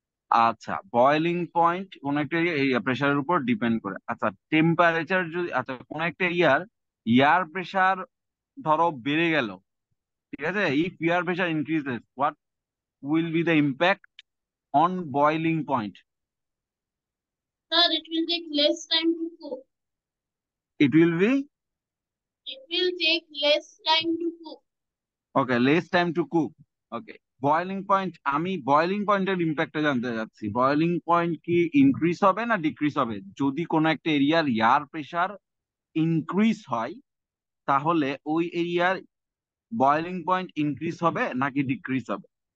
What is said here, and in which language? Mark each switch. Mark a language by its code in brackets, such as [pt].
[bn] আচ্ছা, boiling point কোন একটা এরিয়া প্রেসারের উপর ডিপেন্ড করে। আচ্ছা, টেম্পারেচার যদি, আচ্ছা কোন একটা এরিয়ার এয়ার প্রেসার ধরো বেড়ে গেল, ঠিক আছে, [en] If air pressure increases, what will be the impact on boiling point? Sir, it will take less time to cook. It will be, It will take less time to cook. Okay, less time to cook. [bn] Okay, boiling point, আমি boiling পয়েন্টের ইম্প্যাক্টটা জানতে চাচ্ছি। Boiling point কি increase হবে না decrease হবে যদি কোনো একটা এরিয়ার এয়ার প্রেসার ইনক্রিজ হয়? তাহলে ওই এরিয়ার বয়েলিং পয়েন্ট ইনক্রিজ হবে নাকি ডিক্রিজ হবে?